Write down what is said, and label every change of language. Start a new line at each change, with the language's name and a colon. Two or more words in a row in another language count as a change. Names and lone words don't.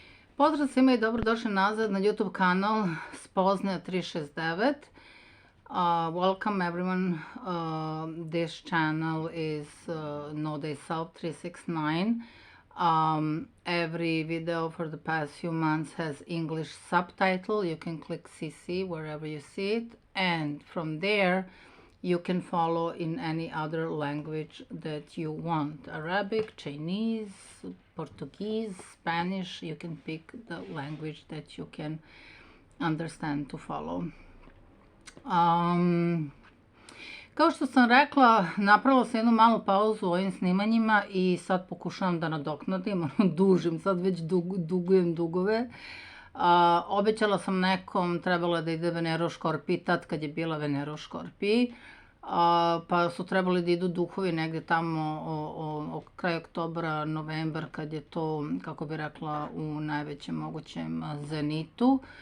Serbian: Pozdrav svima i dobrodošli nazad na YouTube kanal Spoznaja 369.
English: Welcome everyone. This channel is No Day South 369. Every video for the past few months has English subtitle. You can click CC wherever you see it, and from there you can follow in any other language that you want. Arabic, Chinese, Portuguese, Spanish. You can pick the language that you can understand to follow.
Serbian: Kao što sam rekla, napravila sam jednu malu pauzu u ovim snimanjima i sad pokušavam da nadoknadim, dužim, sad već dugujem dugove. Obećala sam nekom, trebalo je da ide Venera u Škorpiji, tad kad je bila Venera u Škorpiji, pa su trebali da idu duhovi negde tamo kraj oktobra, novembar, kad je to, kako bi rekla, u najvećem mogućem zenitu.